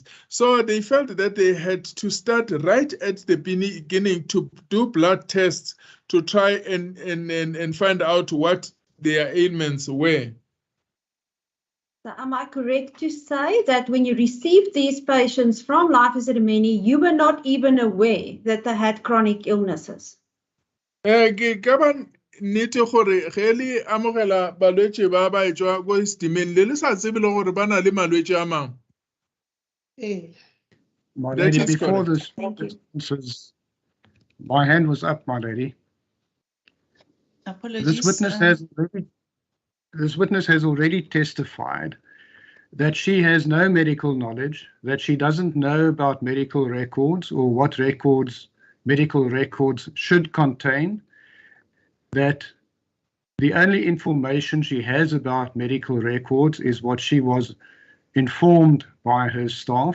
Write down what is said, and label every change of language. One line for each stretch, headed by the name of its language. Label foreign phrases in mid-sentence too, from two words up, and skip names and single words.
English: So they felt that they had to start right at the beginning to do blood tests to try and find out what their ailments were. So am I correct to say that when you received these patients from Life Esidimeni, you were not even aware that they had chronic illnesses?
Northern Sotho: Nete gore ge le amogela balwetse ba ba etswa go Esidimeni le sa tsebe le gore ba na le malwetse a mang.
English: My lady, before this, my hand was up, my lady. Apologies. This witness has already testified that she has no medical knowledge, that she doesn't know about medical records or what medical records should contain, that the only information she has about medical records is what she was informed by her staff.